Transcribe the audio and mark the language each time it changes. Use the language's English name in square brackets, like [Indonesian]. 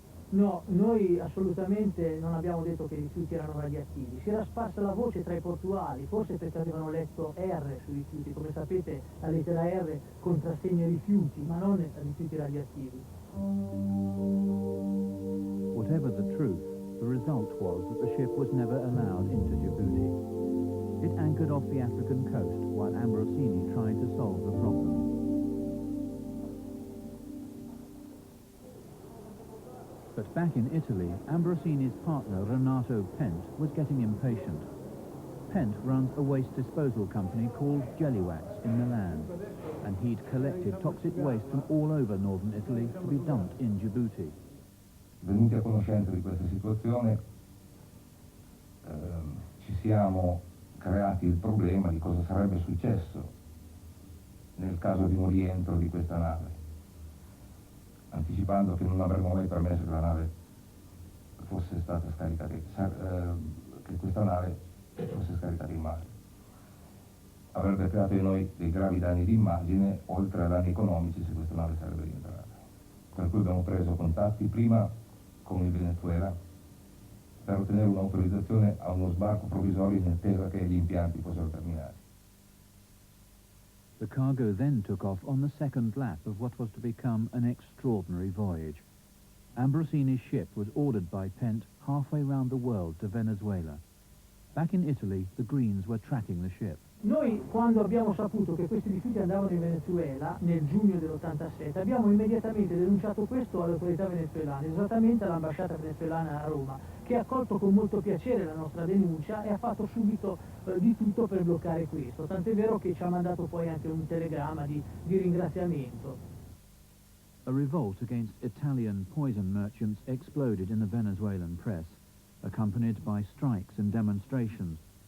[Italian] No, noi assolutamente non abbiamo detto che i rifiuti erano radioattivi. Si era sparsa la voce tra i portuali, forse perché avevano letto R sui rifiuti. Come sapete, la lettera R contrassegna i rifiuti, ma non rifiuti radioattivi. [English] Whatever the truth, the result was that the ship was never allowed into Djibouti. It anchored off the African coast while Ambrosini tried to solve the problem. But back in Italy, Ambrosini's partner, Renato Pent, was getting impatient. Pent runs a waste disposal company called Jellywax in Milan, and he'd collected toxic waste from all over northern Italy to be dumped in Djibouti. [Italian] Venuti a conoscenza di questa situazione, ci siamo creati il problema di cosa sarebbe successo nel caso di un rientro di questa nave, anticipando che non avremmo mai permesso che la nave fosse stata scaricata, che questa nave fosse scaricata in mare. Avrebbe creato in noi dei gravi danni di immagine, oltre a danni economici se questa nave sarebbe rientrata. Per cui abbiamo preso contatti prima con il Venezuela per ottenere un'autorizzazione a uno sbarco provvisorio in attesa che gli impianti fossero terminati. [English] The cargo then took off on the second lap of what was to become an extraordinary voyage. Ambrosini's ship was ordered by Pent halfway round the world to Venezuela. Back in Italy, the Greens were tracking the ship. [Italian] Noi, quando abbiamo saputo che questi rifiuti andavano in Venezuela, nel giugno dell'87, abbiamo immediatamente denunciato questo alle autorità venezuelane, esattamente all'ambasciata venezuelana a Roma, che ha accolto con molto piacere la nostra denuncia e ha fatto subito di tutto per bloccare questo. Tant'è vero che ci ha mandato poi anche un telegramma di ringraziamento. [English] A revolt against Italian poison merchants exploded in the Venezuelan press, accompanied by strikes and demonstrations